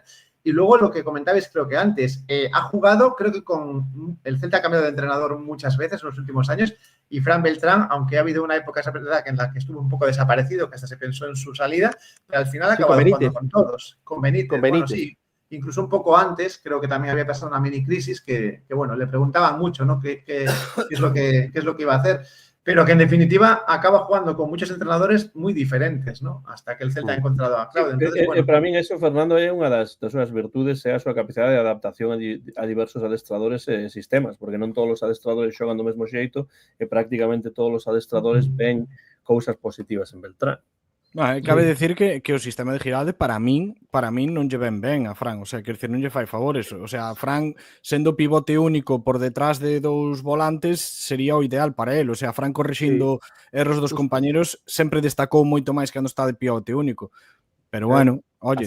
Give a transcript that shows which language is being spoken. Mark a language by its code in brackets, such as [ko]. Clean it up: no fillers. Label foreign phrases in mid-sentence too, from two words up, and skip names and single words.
[es] Y luego lo que comentabais, creo que antes, ha jugado, creo que con el Celta ha cambiado de entrenador muchas veces en los últimos años y Fran Beltrán, aunque ha habido una época en la que estuvo un poco desaparecido, que hasta se pensó en su salida, pero al final ha acabado jugando con todos. Con Benítez. Bueno, sí. Incluso un poco antes, creo que también había pasado una mini crisis que bueno, le preguntaban mucho, ¿no? ¿Qué es lo que iba a hacer? Pero que en definitiva acaba jugando con muchos entrenadores muy diferentes, ¿no? Hasta que el Celta ha encontrado a Claudio. Entonces, bueno. [gl] Para min eso, Fernando, é unha das súas virtudes é a súa capacidade de adaptación a diversos adestradores e sistemas, porque non todos os adestradores xogan do mesmo xeito e prácticamente todos os adestradores ven cousas positivas en Beltrán. Cabe decir que o sistema de Giralde para min non lle ven ben a Fran, o sea, quer dizer, non lle fai favores, o sea, Fran sendo pivote único por detrás de dous volantes sería o ideal para él, o sea, Fran corrixindo erros dos compañeros sempre destacou moito máis cando está de pivote único, pero bueno, oye,